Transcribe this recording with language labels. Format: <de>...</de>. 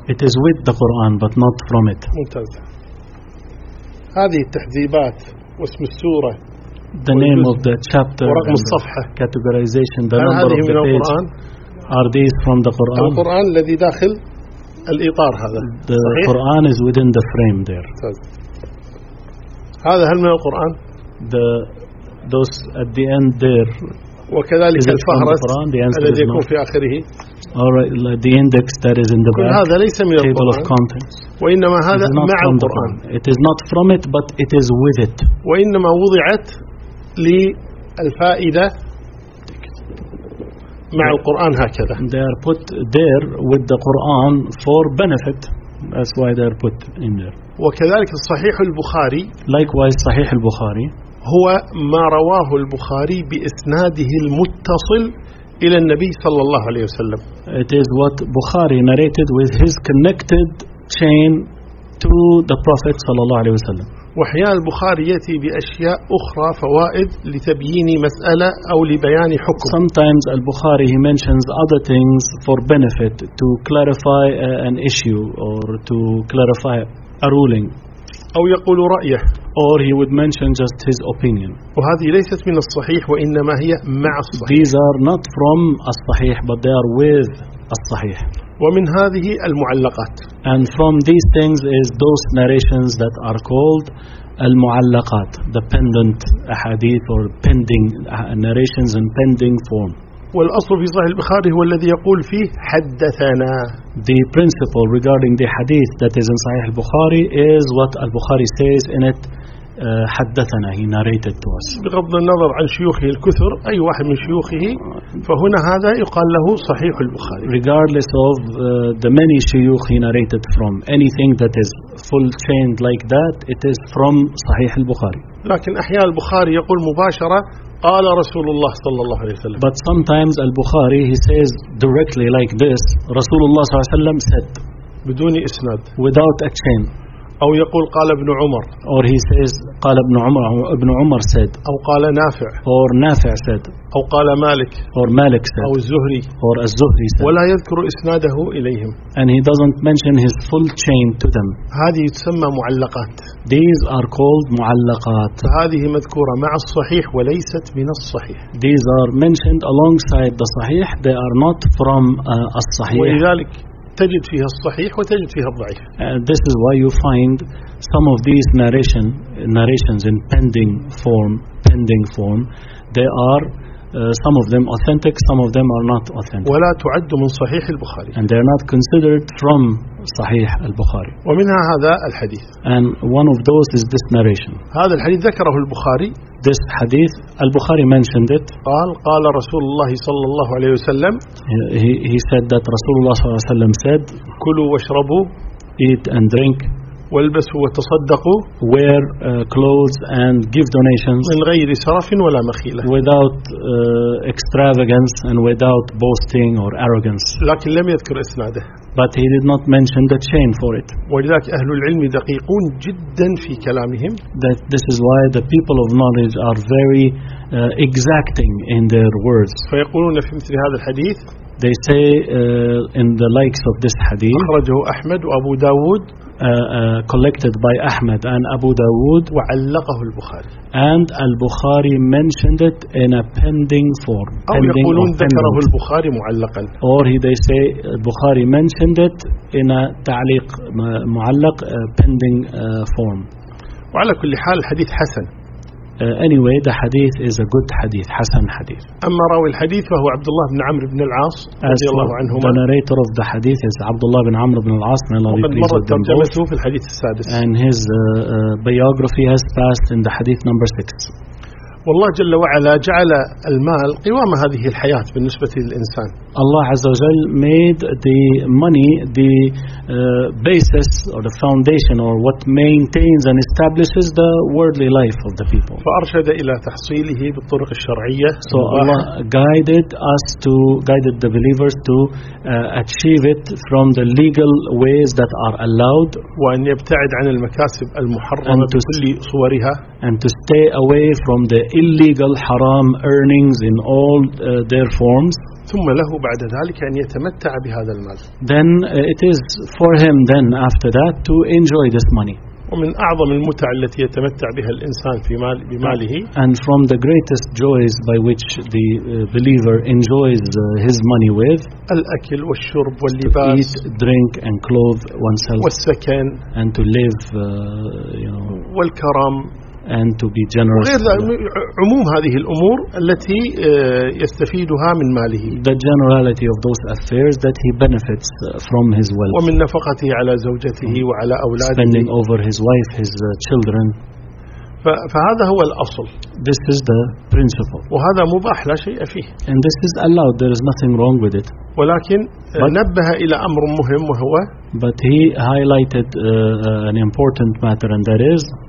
<en>It is with the Quran but not from it.</en> <ar>ممتاز. هذه التحذيبات واسم السورة.</ar> <en>The name of the chapter.</en> <ar>ورقم الصفحة.</ar> <en>Categorization. The number of the page. Are these from the Quran?</en> <ar>القرآن الذي داخل الإطار هذا.</ar> <en>The Quran is within the frame there.</en> <ar>هذا هل من القرآن؟</ar> <en>The those at the end there.</en> <ar>وكذلك الفهرس الذي يكون في آخره.</ar> <en>Alright, like the index that is in the back.</en> <ar>هذا ليس من القرآن.</ar> <en>Table of contents.</en> <ar>وإنما هذا مع القرآن.</ar> <en>It is not from it, but it is with it.</en> <ar>وإنما وضعت للفائدة. مع القرآن هكذا.</ar> <en>They are put there with the Quran for benefit. That's why they are put in there.</en> <ar>وكذلك الصحيح البخاري.</ar> <en>Likewise, صحيح البخاري.</en> <ar>هو ما رواه البخاري بإسناده المتصل إلى النبي صلى الله عليه وسلم.</ar> <en>It is what Bukhari narrated with his connected chain to the Prophet</en> <ar>صلى الله عليه وسلم. وحيال البخاري يأتي بأشياء أخرى فوائد لتبيين مسألة أو لبيان حكم.</ar> <en>Sometimes البخاري he mentions other things for benefit to clarify an issue or to clarify a ruling.</en> <ar>أو يقول رأيه.</ar> <en>Or he would mention just his opinion.</en> <ar>وهذه ليست من الصحيح وإنما هي مع الصحيح.</ar> <en>These are not from الصحيح but they are with الصحيح.</en> <ar>ومن هذه المعلقات.</ar> <en>And from these things is those narrations that are called المعلقات, the pendant ahadith or pending narrations in pending form.</en> <ar>والأصل في صحيح البخاري هو الذي يقول فيه حدثنا.</ar> <en>The principle regarding the hadith that is in صحيح البخاري is what البخاري says in it. حدثنا he narrated to us.</en> <ar>بغض النظر عن شيوخه الكثر أي واحد من شيوخه فهنا هذا يقال له صحيح البخاري.</ar> <en>Regardless of the many شيوخ he narrated from anything that is full chained like that it is from صحيح البخاري.</en> <ar>لكن أحيانا البخاري يقول مباشرة قال رسول الله صلى الله عليه وسلم.</ar> <en>But sometimes البخاري he says directly like this</en> <ar>رسول الله صلى الله عليه وسلم</ar> <en>said.</en> <ar>بدون إسناد.</ar> <en>Without a chain.</en> <ar>أو يقول قال ابن عمر.</ar> <en>Or he says</en> <ar>قال ابن عمر</ar> <en>ابن عمر said.</en> <ar>أو قال نافع.</ar> <en>Or نافع said.</en> <ar>أو قال مالك.</ar> <en>Or مالك said.</en> <ar>أو الزهري.</ar> <en>Or الزهري said.</en> <ar>ولا يذكر إسناده إليهم.</ar> <en>And he doesn't mention his full chain to them.</en> <ar>هذه تسمى معلقات.</ar> <en>These are called معلقات.</en> <ar>هذه مذكورة مع الصحيح وليست من الصحيح.</ar> <en>These are mentioned alongside the صحيح. They are not from الصحيح.</en> <ar>ولذلك. تجد فيها الصحيح وتجد فيها الضعيف.</ar> <en>This is why you find some of these narrations in pending form. They are some of them authentic, some of them are not authentic.</en> <ar>ولا تعد من صحيح البخاري.</ar> <en>And they are not considered from صحيح البخاري.</en> <ar>ومنها هذا الحديث.</ar> <en>And one of those is this narration.</en> <ar>هذا الحديث ذكره البخاري.</ar> <en>This hadith, البخاري mentioned it.</en> <ar>قال رسول الله صلى الله عليه وسلم.</ar> <en>He said that</en> <ar>رسول الله صلى الله عليه وسلم</ar> <en>said.</en> <ar>كلوا واشربوا.</ar> <en>Eat and drink.</en> <ar>والبسوا وتصدقوا.</ar> <en>Wear clothes and give donations.</en> <ar>من غير سراف ولا مخيلة.</ar> <en>Without extravagance and without boasting or arrogance.</en> <ar>لكن لم يذكر إسناده.</ar> <en>But he did not mention the chain for it.</en> <ar>ولذلك أهل العلم دقيقون جدا في كلامهم.</ar> <en>That this is why the people of knowledge are very exacting in their words.</en> <ar>فيقولون في مثل هذا الحديث.</ar> <en>They say in the likes of this hadith.</en> <ar>أخرجه أحمد وأبو داود.</ar> <en>Collected by Ahmed and Abu Dawood.</en> <ar>وعلقه البخاري.</ar> <en>And Al-Bukhari mentioned it in a pending form.</en> <ar>أو يقولون ذكره البخاري معلقا.</ar> <en>Or they say Bukhari mentioned it in a</en> <ar>تعليق معلق</ar> <en>pending form.</en> <ar>وعلى كل حال الحديث حسن.</ar> <en>Anyway, the hadith is a good hadith,</en> <ar>حسن حديث. أما راوي الحديث فهو عبد الله بن عمرو بن العاص رضي الله عنهما.</ar> <en>The narrator of the hadith is عبد الله بن عمرو بن العاص.</en> <ar>وقد مرت ترجمته في الحديث السادس.</ar> <en>And his biography has passed in the hadith number 6.</en> <ar>والله جل وعلا جعل المال قوام هذه الحياة بالنسبة للإنسان. الله عز وجل</ar> <en>made the money the basis or the foundation or what maintains and establishes the worldly life of the people.</en> <ar>فأرشد إلى تحصيله بالطرق الشرعية.</ar> <en>So Allah guided the believers to achieve it from the legal ways that are allowed.</en> <ar>وأن يبتعد عن المكاسب المحرمة بكل صورها.</ar> <en>And to stay away from the illegal haram earnings in all their forms.</en> <ar>ثم له بعد ذلك أن يتمتع بهذا المال.</ar> <en>Then it is for him then after that to enjoy this money.</en> <ar>ومن أعظم المتع التي يتمتع بها الإنسان في مال بماله.</ar> <en>And from the greatest joys by which the believer enjoys his money with.</en> <ar>الأكل والشرب واللباس.</ar> <en>To eat, drink, and clothe oneself.</en> <ar>والسكن.</ar> <en>And to live,</en> <ar>والكرم.</ar> <en>And to be generous.</en> <ar>وغير عموم هذه الأمور التي يستفيدها من ماله.</ar> <en>The generality of those affairs that he benefits from his wealth.</en> <ar>ومن نفقته على زوجته وعلى أولاده.</ar> <en>Spending over his wife, his children.</en> <ar>فهذا هو الأصل.</ar> <en>This is the principle.</en> <ar>وهذا مباح لا شيء فيه.</ar> <en>And this is allowed. There is nothing wrong with it.</en> <ar>ولكن نبه إلى أمر مهم وهو.</ar> <en>But he highlighted an important matter, and that is.</en>